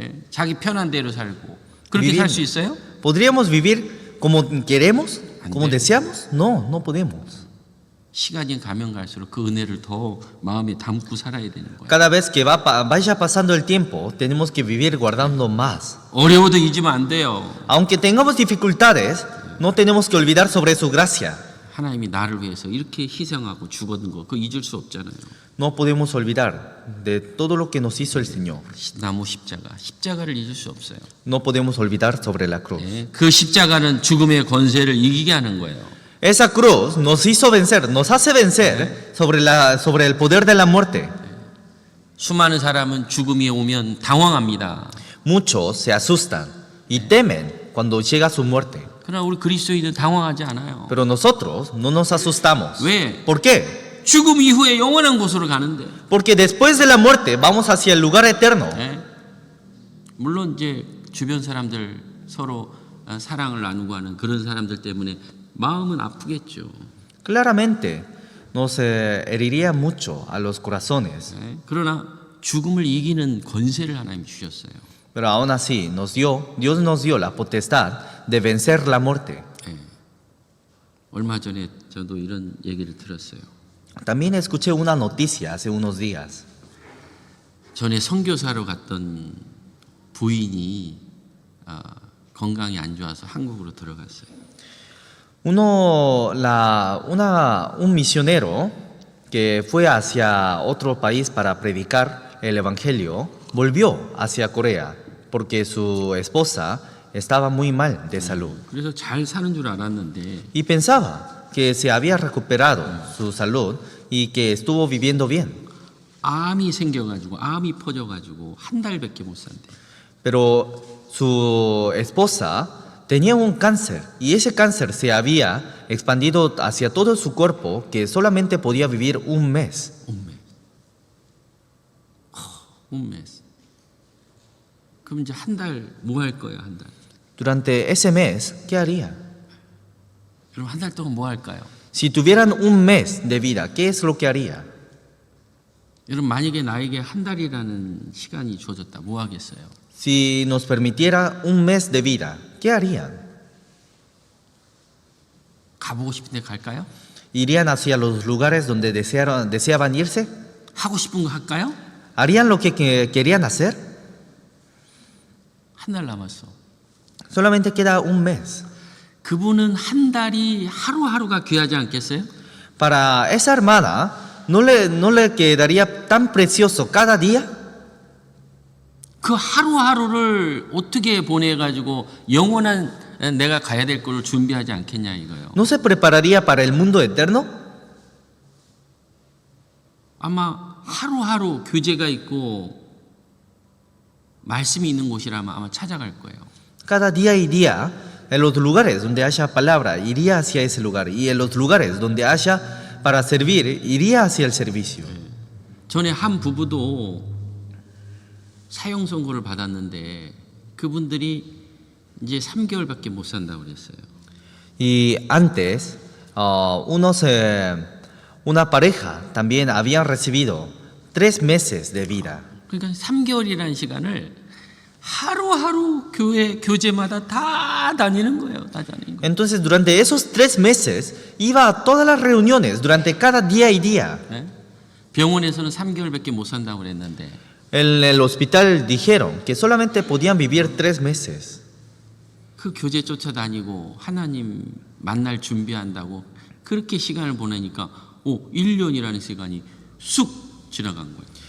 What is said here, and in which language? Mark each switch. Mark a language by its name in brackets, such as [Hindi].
[Korean] 자기 편한 대로 살고 그렇게 살 수 있어요? [Spanish] ¿Podríamos vivir como queremos, como [Korean] 안 돼요. [Spanish] deseamos? No, no podemos. [Korean] 시간이 가면 갈수록 그 은혜를 더 마음에 담고 살아야 되는 거예요. [Spanish] Cada vez que vaya pasando el tiempo, tenemos que vivir guardando más. [Korean] 어려워도 잊으면 안 돼요. [Spanish] Aunque tengamos dificultades, no tenemos que olvidar sobre su gracia. [Korean] 하나님이 나를 위해서 이렇게 희생하고 죽었는 거 그거 잊을 수 없잖아요. [Spanish] No podemos olvidar de todo lo que nos hizo el Señor. [Korean] 나무 십자가를 잊을 수 없어요. [Spanish] No podemos olvidar sobre la cruz. [Korean] 그 십자가는 죽음의 권세를 이기게 하는 거예요. [Spanish] Esa cruz nos hizo vencer, nos hace vencer sobre el poder de la muerte. [Korean] 수많은 사람은 죽음이 오면 당황합니다. [Spanish] Muchos se asustan y temen cuando llega su muerte. [Korean] 그러나 우리 그리스도인은 당황하지 않아요. [Spanish] Pero nosotros no nos asustamos. [Korean] 왜? [Spanish] ¿Por qué? [Korean] 죽음 이후에 영원한 곳으로 가는데. [Spanish] Porque después de la muerte vamos hacia el lugar eterno. [Korean] 물론 이제 주변 사람들 서로 사랑을 나누고 하는 그런 사람들 때문에 마음은 아프겠죠. [Spanish] Claramente nos heriría mucho a los corazones. [Korean] 그러나 죽음을 이기는 권세를 하나님 주셨어요. [Spanish] Pero aún así Dios nos dio la potestad de vencer la muerte. [Korean] 얼마 전에 저도 이런 얘기를 들었어요. [Spanish] También escuché una noticia hace unos días. [Korean] 전에 선교사로 갔던 부인이 건강이 안 좋아서 한국으로 들어갔어요. [Spanish] Un misionero que fue hacia otro país para predicar el evangelio volvió hacia Corea porque su esposa estaba muy mal de salud [Korean] 그래서 잘 사는 줄 알았는데 [Spanish] y pensaba que se había recuperado su salud y que estuvo viviendo bien. [Korean] 암이 생겨가지고 암이 퍼져가지고 한 달밖에 못 산대. [Spanish] Pero su esposa tenía un cáncer y ese cáncer se había expandido hacia todo su cuerpo que solamente podía vivir un mes. un mes. [Korean] 그럼 이제 한 달 뭐 할 거예요, 한 달? [Spanish] Durante ese mes, ¿qué haría? [Korean] 그럼 한 달 동안 뭐 할까요? [Spanish] Si tuvieran un mes de vida, ¿qué es lo que haría? [Korean] 여러분 만약에 나에게 한 달이라는 시간이 주어졌다 뭐 하겠어요? [Spanish] Si nos permitiera un mes de vida, ¿qué harían? [Korean] 가보고 싶은데 갈까요? [Spanish] ¿Irían hacia los lugares donde deseaban irse? [Korean] 하고 싶은 거 할까요? [Spanish] ¿Harían lo que querían hacer? [Korean] 한 달 남았어. [Spanish] Solamente queda un mes. [Korean] 그분은 한 달이 하루하루가 귀하지 않겠어요? [Spanish] Para esa hermana, ¿no le quedaría tan precioso cada día? [Korean] 그 하루하루를 어떻게 보내가지고 영원한 내가 가야 될 걸 준비하지 않겠냐 이거예요. [Spanish] ¿No se prepararía para el mundo eterno? [Korean] 아마 하루하루 교제가 있고 말씀이 있는 곳이라면 아마 찾아갈 거예요. [Spanish] Cada día y día, en los lugares donde haya palabra, iría hacia ese lugar. Y en los lugares donde haya para servir, iría hacia el servicio. [Korean] 전에 한 부부도 사형 선고를 받았는데 그분들이 이제 3개월밖에 못 산다고 그랬어요. [Spanish] Y antes, una pareja también habían recibido 3 meses de vida. [Korean] 그러니까 3개월이라는 시간을 하루하루 교제마다 다 다니는 거예요. 다 다니는 거예요. [Spanish] Entonces, durante esos 3 meses, iba a todas las reuniones, durante cada día y día. [Korean] 네? 병원에서는 3개월밖에 못 산다고 그랬는데 [Spanish] En el hospital dijeron que solamente podían vivir 3 meses. [Korean] 그 교제 쫓아다니고 하나님 만날 준비한다고 그렇게 시간을 보내니까 1년이라는 시간이 쑥 지나간 거예요.